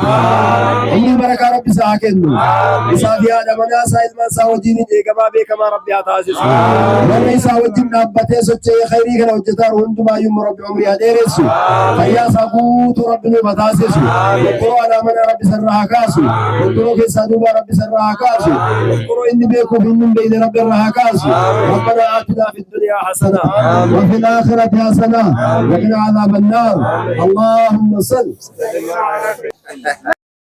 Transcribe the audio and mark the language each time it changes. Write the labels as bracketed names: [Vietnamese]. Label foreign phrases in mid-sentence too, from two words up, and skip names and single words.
[Oromo] Umrii barakaa rabbi isaa kennu. Isaa fi haadha manaa isaa ilma isaa wajjin eegamaa beekamaa rabbi haa taasisu. Warra isaa wajjin dhaabbatee socho'ee khayrii kana hojjetaa hundumaayyuu rabbi umrii haa dheeressu. Fayyaa isaa guutuu rabbi nuuf haa taasisu. Doktoroo haadha manaa rabbi sarraa haa kaasu. Doktoroo keessaa duuba rabbi sarraa haa kaasu. Doktoroo inni beekuuf inni hin beekne rabbi irraa haa kaasu. [Arabic] ربنا آتنا في الدنيا حسنة وفي الآخرة حسنة وقنا عذاب النار. اللهم صل